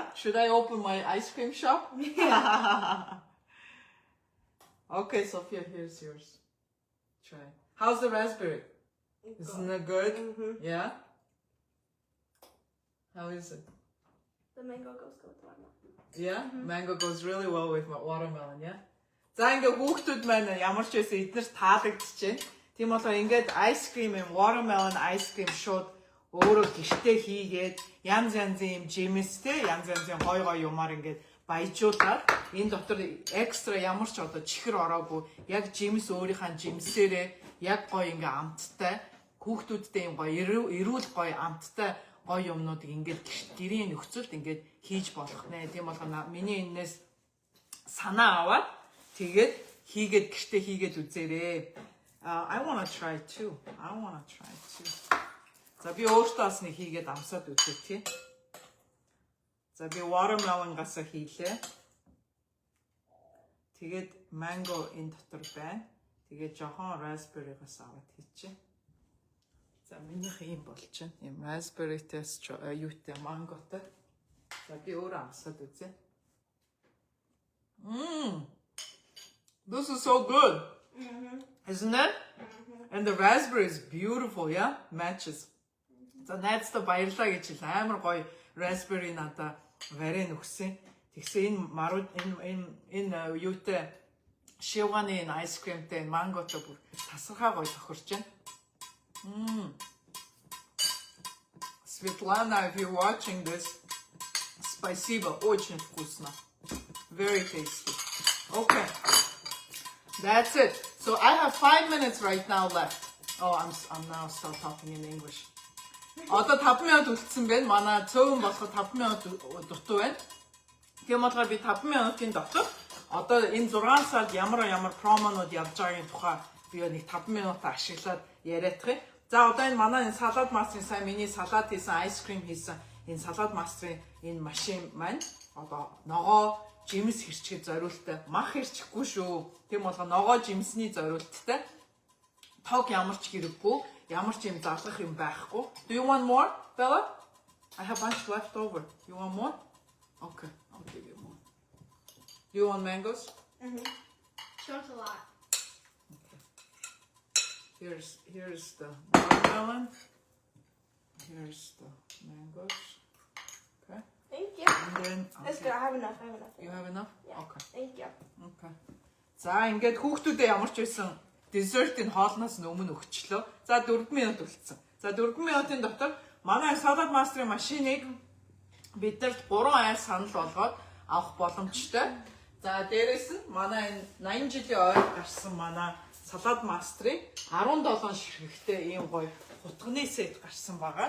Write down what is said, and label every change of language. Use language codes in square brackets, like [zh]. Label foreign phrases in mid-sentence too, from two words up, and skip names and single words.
[en] Should I open my ice cream shop? Okay, Sophia, here's yours. Try. How's the raspberry? Isn't it good? Mm-hmm. Yeah? How is it? The mango goes good with watermelon. Yeah? Mango goes really well with my watermelon, yeah? [mn] За ингээ хүүхдүүд маань ямар ч байсан эднэрт таалагдчихэв. Тийм болохоор ингээд [en] ice cream [mn] юм [en] watermelon ice cream [mn] шууд өөрөө гэртээ хийгээд янз янзын юм жимстэй янз янзын гой гой юмар ингээд баяжуулаад энэ дотор экстра ямар ч одоо чихэр ороогүй яг жимс өөрийнхөө жимсээрээ яг гой ингээ амттай хүүхдүүдтэй юм гой эрүүл гой амттай гой юмнуудыг ингээд гэрийн нөхцөлд ингээд хийж болох нэ. Тийм болохоор миний энэс санаа аваад тэгээд хийгээд гэртээ хийгээд үзээрэй. [en] I want to try too. [mn] За би өөртөө бас нэг хийгээд амсаад үзье тий. За би watermelon-гаас хийлээ. Тэгээд mango энэ дотор байна. Тэгээд жоохон raspberry-гаас аваад хийчихье. За минийх юм болж байна. Ийм raspberry-тэс юутай mango-тай. За би өөрөө амсаад үзье. [en] This is so good. Isn't it? And the raspberry is beautiful, yeah? Matches. [mn] За найздаа баярлаа гэж хэл амар гоё raspberry надаа варен өгсөн. Тэгсэн энэ марууд энэ юутай шивганы энэ [en] ice creamтэй [mn] манготой бүр тасархаа гоё тохирч байна. [en] Svetlana, if you're watching this, [ru] спасибо, очень вкусно. [en] Very tasty. Okay, that's it. So I have 5 minutes right now left. Oh, I'm now still talking in English. [mn] Одоо 5 минут үлдсэн байна. Манай цөөн болоход 5 минут дутуу байна. Тийм болохоор би 5 минутын дотор одоо энэ 6 сард ямар промонууд явж байгаагийн тухай би нэг 5 минут ашиглаад яриадах юм. За одоо энэ манай энэ салат мастрын сайн миний салат хийсэн, [en] ice cream [mn] хийсэн энэ салат мастрын энэ машин маань одоо ногоо жимс хэрчгээд зориулттай. Мах хэрчихгүй шүү. Тийм болохоор ногоо жимсний зориулттай. Тог ямар ч хэрэггүй, ямар ч юм залгах юм байхгүй. [en] Do you want more, Bella? I have bunch left over. You want more? Okay, I'll give you more. Do you want mangoes? Don't a lot. Here's the watermelon. Here's the mangoes. Okay. Thank you. And then That's good. I have enough. You have enough? Yeah. Okay. Thank you. Okay. [mn] За ингээд хүүхдүүдээ ямар ч байсан десертийн хоолноос өмнө өгчлөө. За 4 минут үлдсэн. За 4 минутын дотор манай салат мастрын машиныг биднэрт 3 айл санал болгоод авах боломжтой. За дээрэс нь манай энэ 80 жилийн ойр гарсан манай салат мастрын 17 ширхэгтэй ийм гоё хутганы сет гарсан байгаа.